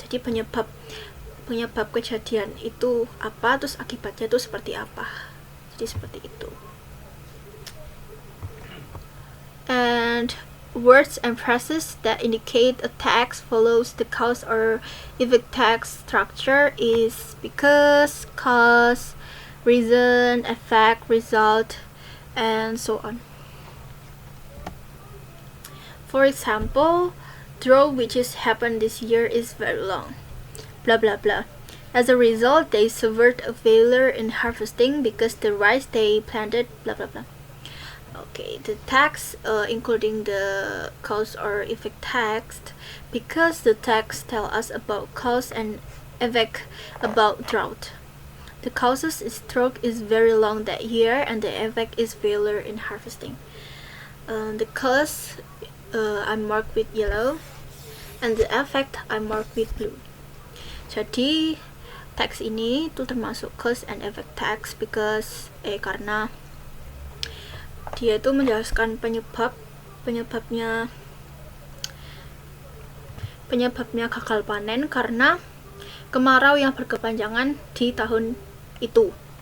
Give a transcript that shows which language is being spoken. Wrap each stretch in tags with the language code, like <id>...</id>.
<id>Jadi penyebab kejadian itu apa, terus akibatnya itu seperti apa. Jadi seperti itu.</id> <en>And words and phrases that indicate a text follows the cause or effect text structure is because, cause, reason, effect, result, and so on. For example, drought which has happened this year is very long. Blah blah blah. As a result, they suffered a failure in harvesting because the rice they planted, blah blah blah. Okay, the text, including the cause or effect text, because the text tell us about cause and effect about drought. The causes is drought is very long that year, and the effect is failure in harvesting. The cause I marked with yellow, and the effect I marked with blue.</en> <id>Jadi teks ini tuh termasuk cause and effect text</id> <en>because</en> <id>karena dia itu menjelaskan penyebabnya gagal panen karena kemarau yang berkepanjangan di tahun itu.</id>